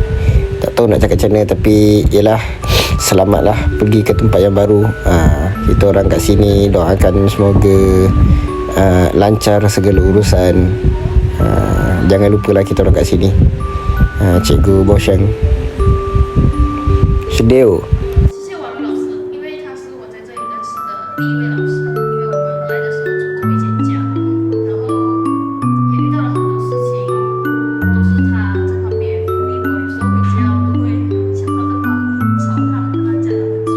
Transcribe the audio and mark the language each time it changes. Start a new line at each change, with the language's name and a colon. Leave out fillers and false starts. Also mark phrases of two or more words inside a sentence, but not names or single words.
Malay: Tak tahu nak cakap macam mana, tapi yelah, selamat lah pergi ke tempat yang baru. Kita orang kat sini doakan semoga lancar segala urusan. Jangan lupalah kita orang kat sini. Cikgu Bosheng. Sedih.
Chinese: 谢谢王老师，因为他是我在这里认识的第一位老师。因为我们来的时候做过一件假，然后也遇到了很多事情，都是他在旁边鼓励我。有时候回家我都会想他的话，吵他，跟他讲了很久。